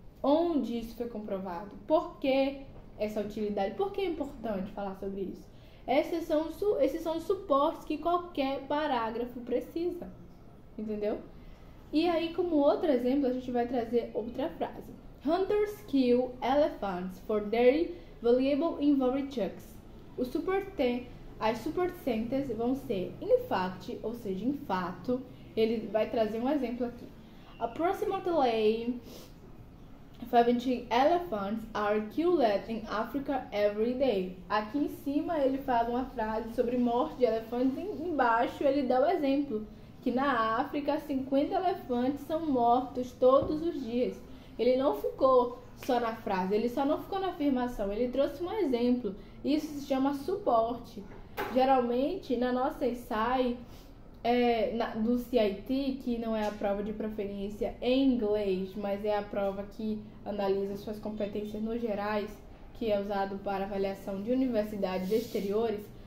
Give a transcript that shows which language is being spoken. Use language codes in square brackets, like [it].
[pt] Onde isso foi comprovado? Por que essa utilidade? Por que é importante falar sobre isso? Esses são os suportes que qualquer parágrafo precisa. Entendeu? E aí, como outro exemplo, a gente vai trazer outra frase. [en] Hunters kill elephants for their valuable ivory chunks. [pt] As support sentences vão ser [en] in fact, [pt] ou seja, em fato. Ele vai trazer um exemplo aqui. [en] Approximately 70 elephants are killed in Africa every day. [pt] Aqui em cima ele fala uma frase sobre morte de elefantes. Embaixo ele dá o exemplo que na África 50 elefantes são mortos todos os dias. Ele não ficou só na frase, ele só não ficou na afirmação, ele trouxe um exemplo. Isso se chama suporte. Geralmente na nossa ensaio do CIT, que não é a prova de proficiência em inglês, mas é a prova que analisa suas competências no gerais, que é usado para avaliação de universidades exteriores,